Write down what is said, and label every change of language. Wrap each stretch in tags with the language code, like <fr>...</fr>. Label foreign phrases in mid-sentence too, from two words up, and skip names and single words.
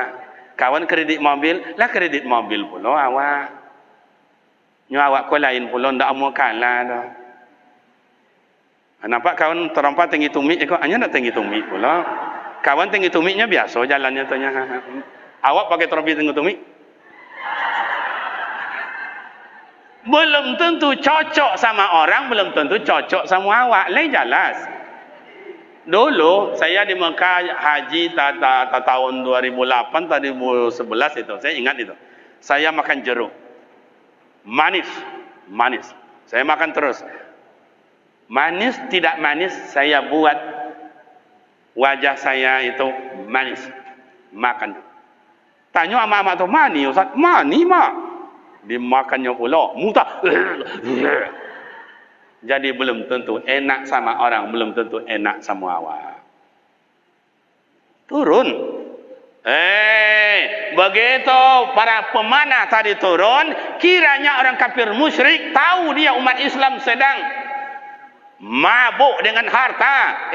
<id>Kawan kredit mobil, lah kredit mobil pula awak. Nyo awak kau lain pula ndak mau kalah dah. Nampak kawan terompak tinggi tumit kau, hanya nak tinggi tumit pula. Kawan tinggi tumitnya biasa jalannya tanya. Awak pakai trofi tinggi tumit? Belum tentu cocok sama orang, belum tentu cocok sama awak. Lain jelas. Dulu saya di Mekah haji tahun 2008 2011 itu, saya ingat itu. Saya makan jeruk. Manis. Saya makan terus. Manis tidak manis saya buat wajah saya itu manis. Makan. Tanya amak-amak tu, mani Ustaz? Mani mak. Dimakannya pula. Muntah. Jadi belum tentu enak sama orang, belum tentu enak sama awak. Turun. Begitu para pemanah tadi turun, kiranya orang kafir musyrik tahu dia umat Islam sedang mabuk dengan harta.</id>